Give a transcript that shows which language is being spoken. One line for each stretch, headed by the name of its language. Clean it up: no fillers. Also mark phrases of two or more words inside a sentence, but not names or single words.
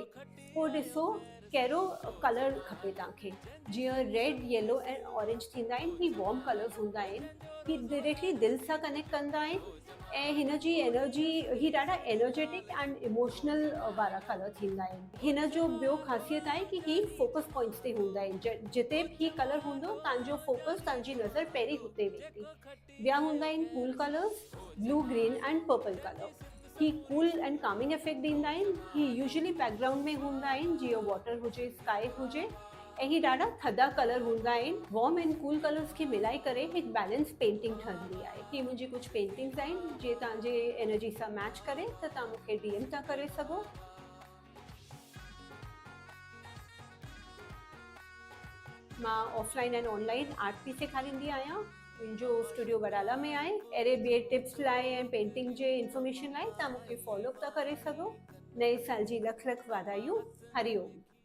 Sindhi: पोइ ॾिसो कहिड़ो कलर खपे तव्हांखे। जीअं रेड, येलो ऐं ऑरेंज थींदा आहिनि, ही
English: warm colours
Sindhi: हूंदा आहिनि। ही डायरेक्टली दिलि सां कनेक्ट कंदा आहिनि ऐं हिन जी एनर्जी ही ॾाढा
English: energetic and emotional
Sindhi: वारा कलर थींदा आहिनि। हिन जो ॿियो ख़ासियत आहे कि ही
English: focus points
Sindhi: ते हूंदा आहिनि। जिते बि ही कलर हूंदो तव्हांजो फोकस, तव्हांजी नज़र पहिरीं हुते वेंदी। ॿिया हूंदा आहिनि
English: cool colours, blue, green and purple colour.
Sindhi: ही
English: cool and calming effect
Sindhi: ॾींदा आहिनि। ही
English: usually background
Sindhi: में हूंदा आहिनि, जीअं वाटर हुजे, स्काई हुजे, ऐं ही ॾाढा थधा कलर हूंदा आहिनि।
English: warm and cool colours
Sindhi: खे मिलाए करे हिकु
English: balance painting
Sindhi: ठहंदी आहे। ही मुंहिंजी कुझु पेंटिंग्स आहिनि जे तव्हांजे एनर्जी सां मैच करे त तव्हां मूंखे DM था करे सघो। मां
English: offline and online art
Sindhi: बि सेखारींदी आहियां। मुंहिंजो स्टूडियो वडाला में आहे। अहिड़े ॿिए टिप्स लाइ ऐं पेंटिंग जे इंफॉर्मेशन लाइ तव्हां मूंखे फॉलो था करे सघो। नए साल जी लख लख वाधायूं। हरिओम।